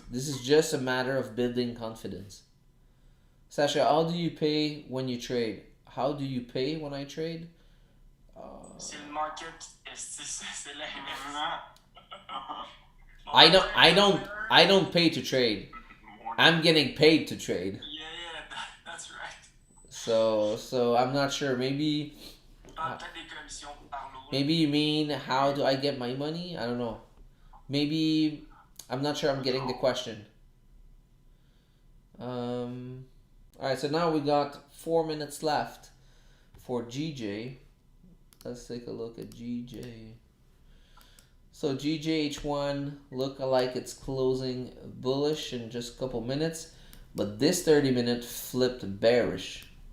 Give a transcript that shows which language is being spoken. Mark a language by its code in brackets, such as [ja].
[en] This is just a matter of building confidence. Sasha, how do you pay when you trade? How do you pay when I trade? [fr] C'est le market. C'est la [en] I don't I don't I don't pay to trade. I'm getting paid to trade. Yeah, that's right. So I'm not sure. [fr] Peut-être des commissions par lot. [en] Maybe you mean how do I get my money? I don't know. Maybe I'm not sure I'm getting the question. All right, so now we got 4 minutes left for GJ. Let's take a look at GJ. So GJH1 look like it's closing bullish in just a couple minutes, but this 30-minute flipped bearish.